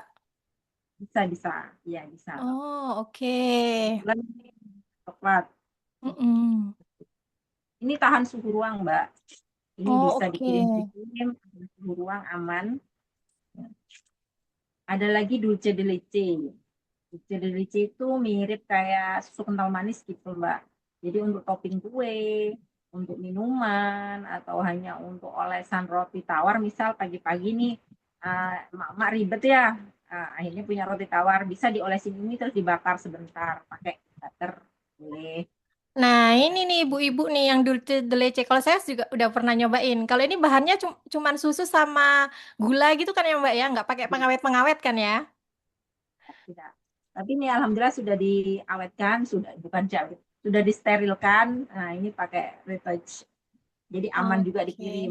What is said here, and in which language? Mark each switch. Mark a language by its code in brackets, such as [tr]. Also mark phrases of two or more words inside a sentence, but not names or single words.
[id] bisa bisa, iya bisa. Oh, oke. Kebetulan ini coklat. Mm-mm. Ini tahan suhu ruang Mbak. Ini Oh, bisa oke. dikirim-kirim, suhu ruang aman. Ada lagi [es] dulce de leche. Dulce de leche [id] itu mirip kayak susu kental manis gitu, Mbak. Jadi untuk topping kue, untuk minuman, atau hanya untuk olesan roti tawar, misal pagi-pagi nih, emak-emak ribet ya, akhirnya punya roti tawar, bisa diolesin ini terus dibakar sebentar, pakai butter, boleh. Nah, ini nih ibu-ibu nih yang [es] dulce de leche. [id] Kalau saya juga udah pernah nyobain. Kalau ini bahannya cuman susu sama gula gitu kan ya Mbak ya? Nggak pakai pengawet-pengawet kan ya? Tidak. Tapi ini alhamdulillah sudah diawetkan, sudah bukan jauh, sudah disterilkan. Nah, ini pakai retouch. Jadi aman juga dikirim.